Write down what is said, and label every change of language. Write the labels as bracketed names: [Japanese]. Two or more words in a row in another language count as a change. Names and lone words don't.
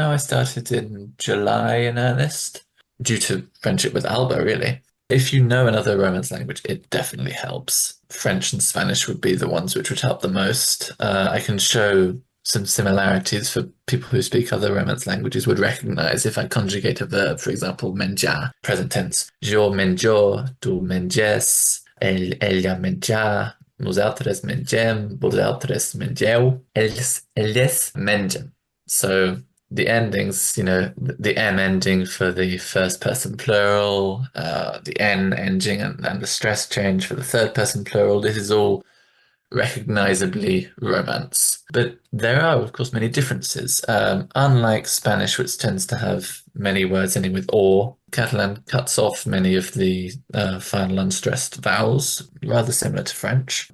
[English] I started in July in earnest, due to friendship with Alba, really. If you know another Romance language, it definitely helps. French and Spanish would be the ones which would help the most. I can show some similarities for people who speak other Romance languages would recognize if I conjugate a verb, for example, menjar, present tense. [Catalan] Jo menjo, tu menges, ella menjar, nosaltres mengem, vosaltres mengeu, elles mengem. [English] So the endings, the M ending for the first person plural, the N ending and the stress change for the third person plural, this is all recognizably Romance. But there are, of course, many differences. Unlike Spanish, which tends to have many words ending with or, Catalan cuts off many of the final unstressed vowels, rather similar to French.